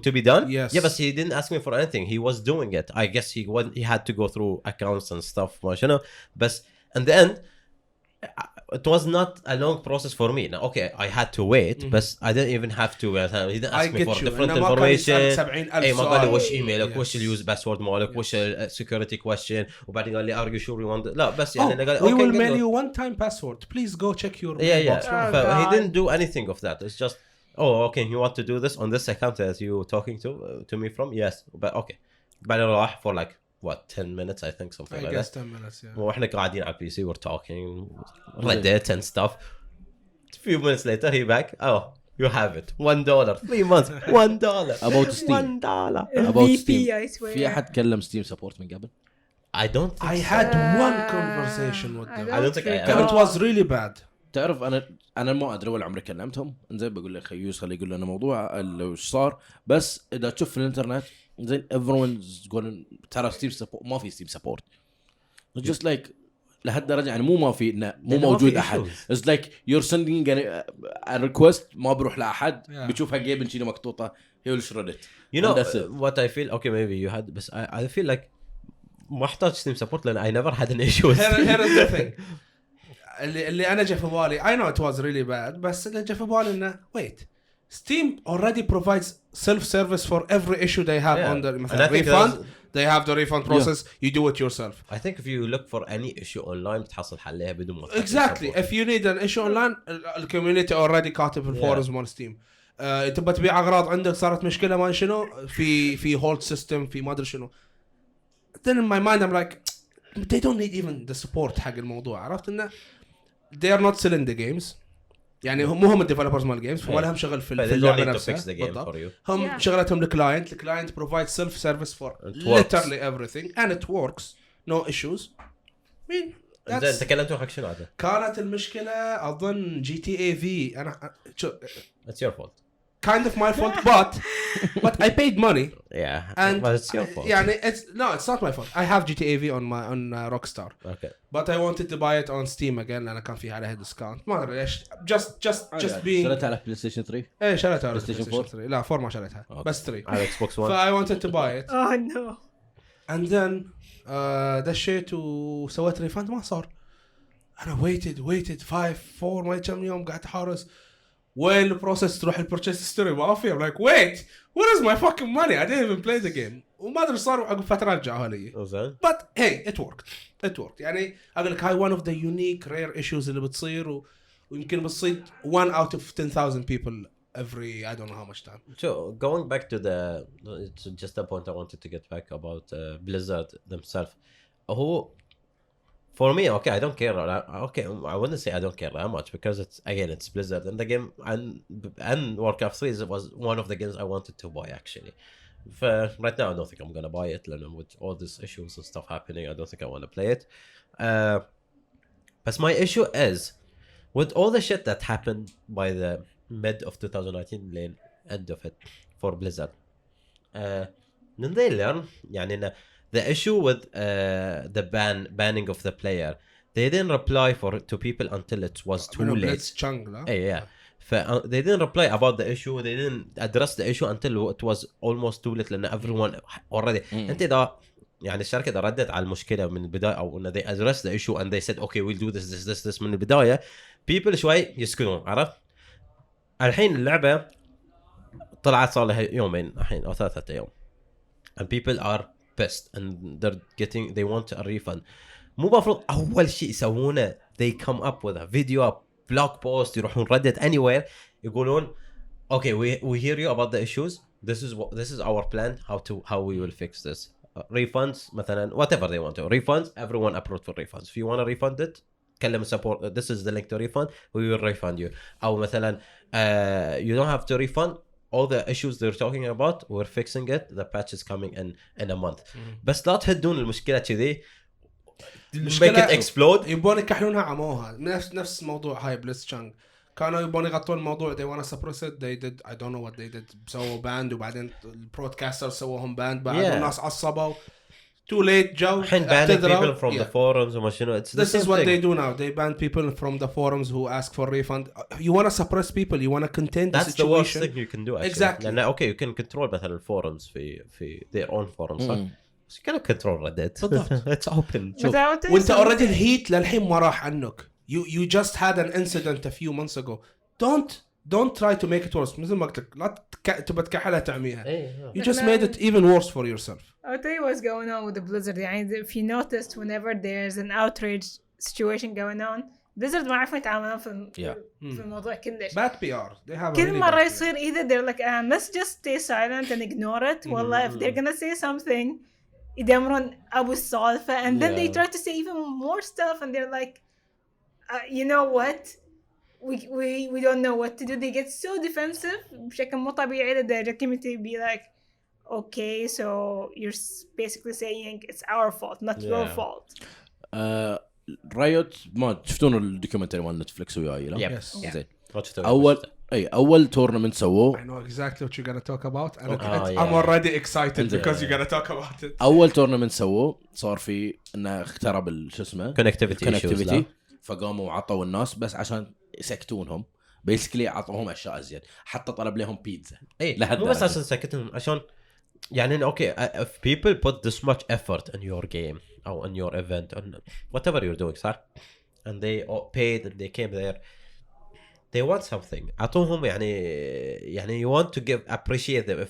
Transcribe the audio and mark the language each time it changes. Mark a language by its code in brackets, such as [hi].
[en] to be done. Yes. Yeah, but he didn't ask me for anything. He was doing it. I guess he had to go through accounts and stuff. You know, but in the end, it was not a long process for me. Now, okay, I had to wait, but I didn't even have to. He didn't ask me for different information. [ar] Hey, ما قال لي وش ايميلك, وش اليوز باسورد مالك, وش [en] security question, [ar] وبعدين قال لي [en] are you sure you want it? [ar] لا بس يعني قال [en] we okay, will mail you one time password. Please go check your yeah. mailbox. He didn't do anything of that. It's just, oh, okay, you want to do this on this account that you talking to me from? Yes, but okay. [ar] بعدين راح [en] for like what 10 minutes I think, something I like guess that. 10 minutes, yeah. [ar] واحنا قاعدين على البي سي [en] we're talking Reddit and stuff. A few minutes later he back, oh, you have it $1 3 months $1 About Steam. $1. About VP, Steam. I swear. [ar] في أحد كلم ستيم سبورت من قبل؟ [en] I don't think I so. had one conversation with them. I don't think I And it was really bad. [ar] تعرف انا ما ادري ولا عمري كلمتهم. زين بقول لك يوز خليه يقول لنا موضوع اللي وش صار. بس اذا تشوف في الانترنت زين [en] everyone's going [ar] ترى ستيم سبورت ما في ستيم سبورت. [en] just like [ar] لهالدرجه يعني مو موجود احد. [en] it's like you're sending a request [ar] ما بروح لاحد بتشوفها جيب نشيله مقطوطه [en] he will shred it. You know what I feel, okay maybe you had, but I feel like [ar] ما احتاج ستيم سبورت لان [en] I never had an issue with Here is the thing. [ar] اللي انا جا في بالي, [en] I know it was really bad, [ar] بس اللي جا في بالي انه [en] wait, Steam already provides self-service for every issue they have on the refund. They have the refund process. You do it yourself. I think if you look for any issue online [ar] تحصل حلها بدون ما [en] Exactly. If you need an issue online, الcommunity already [ar] كاتب في الفورums مال ستيم. تبى تبيع اغراض عندك صارت مشكله ما شنو في هولد سيستم في ما ادري شنو. [en] Then in my mind I'm like, they don't need even the support [ar] حق الموضوع. عرفت انه [en] they are not selling the games. [ar] يعني هم الديفلوبرز مال الجيمز, فما لهم شغل في اللعبه نفسها. هم شغلتهم الكلاينت [en] provides self service for literally everything and it works, no issues. I mean, [ar] زين تكلمتوا حق شنو هذا؟ كانت المشكله اظن GTA V. انا [en] it's your fault. kind of my fault, but I paid money. Yeah, and but it's your fault. يعني it's not my fault. I have GTA V on Rockstar. Okay. But I wanted to buy it on Steam again [ar] لأن كان في عليها [en] discount. [ar] ما أدري ليش. [en] just being. [ar] شريتها على بلاي ستيشن 3. إيه شريتها على بلاي ستيشن 4. لا 4 ما شريتها. بس 3. على Xbox One. [en] I wanted to buy it. Oh no. [ar] And then دشيت وسويت ريفاند ما صار. أنا [en] waited [ar] 5-4 ما كم يوم قاعد أحارس. وين البروسيس تروح البرتشيس ستوري ما في. [en] I'm like wait, where is my fucking money? I didn't even play the game. [ar] وما أدري صار عقب فترة رجعوها لي. [en] But hey, it worked. [ar] يعني أقول لك هاي [en] one of the unique rare issues [ar] اللي بتصير ويمكن بتصير [en] 1 out of 10,000 people every I don't know how much time. So going back to just a point I wanted to get back about Blizzard themselves. For me, okay, I don't care. Okay, I wouldn't say I don't care that much because it's Blizzard, and the game and Warcraft 3 was one of the games I wanted to buy actually. Right now, I don't think I'm gonna buy it. With all these issues and stuff happening, I don't think I want to play it. But my issue is with all the shit that happened by the mid of 2019 lane end of it for Blizzard. Then they learn, the issue with the banning of the player, they didn't reply to people until it was too late. Yeah. They didn't reply about the issue. They didn't address the issue until it was almost too late [ar] لأن [en] everyone already. [ar] أنت إذا الشركة إذا ردت على المشكلة من البداية أو إن [en] they addressed the issue and they said okay we'll do this [ar] من البداية, people شوي يسكتون, عرفت؟ الحين اللعبة طلعت صار لها يومين الحين أو 3 أيام [en] and people are pissed and they want a refund. [ar] مو مفروض أول شيء يسوونه [en] they come up with a video, blog post, [ar] يروحون [en] Reddit anywhere [ar] يقولون [en] okay we hear you about the issues, this is our plan how we will fix this. Refunds مثلا whatever they want to, refunds, everyone approved for refunds. If you want to refund it [ar] كلم [en] support, this is the link to refund, we will refund you. [ar] أو مثلا [en] you don't have to refund, all the issues they're talking about we're fixing it, the patch is coming in a month. [ar] بس لا تهدون المشكلة كذي [en] make it explode. [ar] يبون يكحلونها عموها نفس موضوع هاي بليتزشانغ كانوا يبون يغطون الموضوع [en] they wanna suppress it, they did I don't know what they did, [ar] سووا باند وبعدين البرودكاستر سووهم باند بعد الناس عصبوا [en] too late [ar] جو الحين [en] banning people from the forums [ar] وما شنو. [en] This is what they do now, they ban people from the forums who ask for refund. You wanna suppress people, you wanna contain the situation. That's the worst thing you can do actually. Exactly. [ar] لأن [en] okay you can control مثلا الفورums في their own forums [ar] صح؟ بس [en] you cannot control Reddit. It's open. [ar] وانت [en] already [ar] الهيت للحين ما راح عنك. [en] You just had an incident a few months ago. Don't try to make it worse. [ar] مثل ما قلت لك لا تبى تكحلها تعميها. [en] You just made it even worse for yourself. I'll tell you what's going on with the Blizzard. If you noticed whenever there's an outrage situation going on, Blizzard [ar] ما عارفين يتعاملون في الموضوع كلش. [en] Bad PR. They have [ar] كل مرة يصير [en] either they're like let's just stay silent and ignore it. [ar] والله [en] if they're gonna say something [ar] يدمرون أبو السالفة [en] and then they try to say even more stuff and they're like you know what we don't know what to do. They get so defensive [ar] بشكل مو طبيعي لدرجة [en] community be like okay so you're basically saying it's our fault not your fault. [ar] رايوت ما شفتون الدوكيومنتري مال نتفليكس وياي لا؟ زين. أول تورنمنت سووه. [en] I know exactly what you're gonna talk about. I'm already excited because you're gonna talk about it. [ar] أول تورنمنت سووه صار في إنه اخترب شو اسمه [en] connectivity [ar] فقاموا وعطوا الناس بس عشان يسكتونهم [en] basically [ar] عطوهم أشياء أزيد حتى طلب لهم بيتزا. مو بس عشان سكتهم عشان [en] okay if people put this much effort in your game or in your event on whatever you're doing [ar] صح [en] and they paid and they came there they want something [ar] عطوهم [en] you want to appreciate them.